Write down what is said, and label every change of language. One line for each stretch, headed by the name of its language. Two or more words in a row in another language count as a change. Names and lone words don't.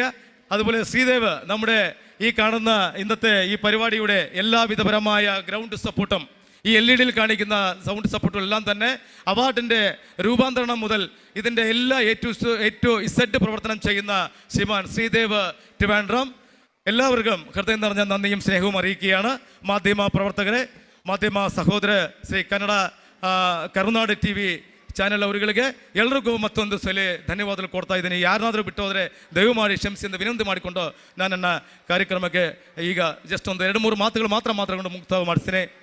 Malayalam: അതുപോലെ ശ്രീദേവ്, നമ്മുടെ ഈ കാണുന്ന ഇന്നത്തെ ഈ പരിപാടിയുടെ എല്ലാവിധപരമായ ഗ്രൗണ്ട് സപ്പോർട്ടും ഈ LED കാണിക്കുന്ന സൗണ്ട് സപ്പോർട്ടും എല്ലാം തന്നെ അവാർഡിൻ്റെ രൂപാന്തരണം മുതൽ ഇതിൻ്റെ എല്ലാ
English: A to Z
Malayalam: പ്രവർത്തനം ചെയ്യുന്ന ശ്രീമാൻ ശ്രീദേവ് ട്രിവാൻഡ്രം, എല്ലാവർക്കും ഹൃദയം നിറഞ്ഞ നന്ദിയും സ്നേഹവും അറിയിക്കുകയാണ്. മാധ്യമ പ്രവർത്തകരെ,
Kannada: ಮಾಧ್ಯಮ ಸಹೋದರ ಶ್ರೀ ಕನ್ನಡ ಕರುನಾಡು TV ಚಾನೆಲ್ ಅವರುಗಳಿಗೆ ಎಲ್ಲರಿಗೂ ಮತ್ತೊಂದು ಸಲ ಧನ್ಯವಾದಗಳು ಕೊಡ್ತಾ ಇದ್ದೀನಿ. ಯಾರನ್ನಾದರೂ ಬಿಟ್ಟು ಹೋದರೆ ದಯಮಾಡಿ ಕ್ಷಮಿಸಿ ಎಂದು ವಿನಂತಿ ಮಾಡಿಕೊಂಡು ನಾನು ನನ್ನ ಕಾರ್ಯಕ್ರಮಕ್ಕೆ ಈಗ ಜಸ್ಟ್ ಒಂದು 2-3 ಮಾತುಗಳು ಮಾತ್ರ ಮಾತಾಡಿಕೊಂಡು ಮುಕ್ತಾಯ ಮಾಡಿಸ್ತೀನಿ.